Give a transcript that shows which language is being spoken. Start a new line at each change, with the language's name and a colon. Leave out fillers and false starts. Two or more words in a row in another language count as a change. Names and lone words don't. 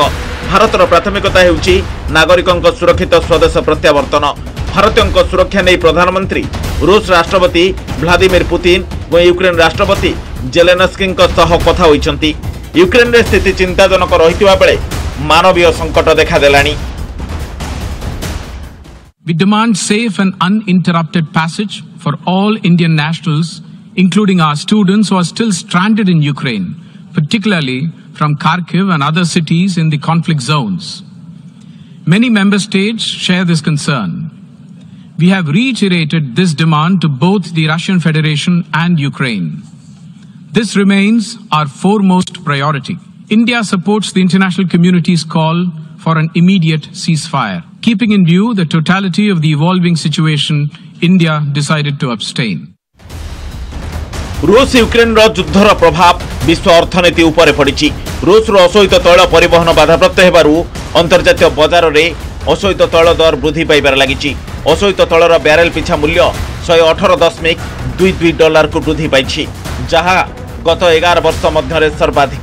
Odia: ଭାରତର ପ୍ରାଥମିକତା ହେଉଛି ନାଗରିକଙ୍କ ସୁରକ୍ଷିତ ସ୍ୱଦେଶ ପ୍ରତ୍ୟାବର୍ତ୍ତନ। ଭାରତୀୟଙ୍କ ସୁରକ୍ଷା ନେଇ ପ୍ରଧାନମନ୍ତ୍ରୀ ରୁଷ ରାଷ୍ଟ୍ରପତି ଭ୍ଲାଦିମିର ପୁତିନ ଏବଂ ୟୁକ୍ରେନ ରାଷ୍ଟ୍ରପତି ଜେଲେନସ୍କିଙ୍କ ସହ କଥା ହୋଇଛନ୍ତି। ୟୁକ୍ରେନରେ ସ୍ଥିତି ଚିନ୍ତାଜନକ ରହିଥିବା ବେଳେ ମାନବୀୟ ସଙ୍କଟ ଦେଖାଦେଲାଣି।
English: We demand safe and uninterrupted passage for all Indian nationals, including our students who are still stranded in Ukraine, particularly from Kharkiv and other cities in the conflict zones. Many member states share this concern. We have reiterated this demand to both the Russian Federation and Ukraine. This remains our foremost priority. India supports the international community's call for an immediate ceasefire. Keeping in view the totality of the evolving situation, India decided to abstain.
Odia: ରୁଷ ୟୁକ୍ରେନର ଯୁଦ୍ଧର ପ୍ରଭାବ ବିଶ୍ୱ ଅର୍ଥନୀତି ଉପରେ ପଡ଼ିଛି। ରୁଷର ଅଶୋଧିତ ତୈଳ ପରିବହନ ବାଧାପ୍ରାପ୍ତ ହେବାରୁ ଅନ୍ତର୍ଜାତୀୟ ବଜାରରେ ଅଶୋଧିତ ତୈଳ ଦର ବୃଦ୍ଧି ପାଇବାରେ ଲାଗିଛି। ଅଶୋଧିତ ତୈଳର ବ୍ୟାରେଲ ପିଛା ମୂଲ୍ୟ $118.22କୁ ବୃଦ୍ଧି ପାଇଛି, ଯାହା ଗତ 11 ବର୍ଷ ମଧ୍ୟରେ ସର୍ବାଧିକ।